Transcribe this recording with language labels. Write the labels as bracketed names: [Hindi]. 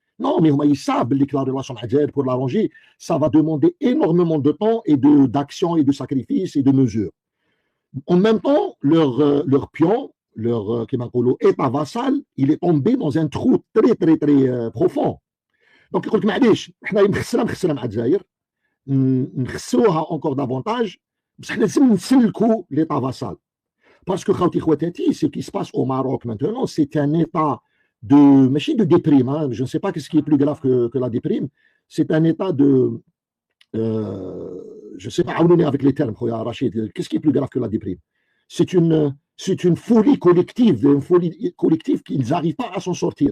[French] Non, mais ils savent que la relation avec Algérie, pour l'arranger, ça va demander énormément de temps et d'action et de sacrifices et de mesures. En même temps, leur pion, leur état vassal, il est tombé dans un trou très profond. [Arabic] Donc, يقول لك معليش احنا مخسرنا مع الجزائر نخسروها [French] encore davantage [Arabic] بس احنا لازم نسلكوا [French] l'état vassal. Parce que [Arabic] خاوتي خواتاتي [French] ce qui se passe au Maroc maintenant, c'est un état de machine de déprime, hein. Je ne sais pas ce qui est plus grave que la déprime. C'est un état de je ne sais pas avec les termes, Rachid. Qu'est-ce qui est plus grave que la déprime? C'est une folie collective qu'ils n'arrivent pas à s'en sortir.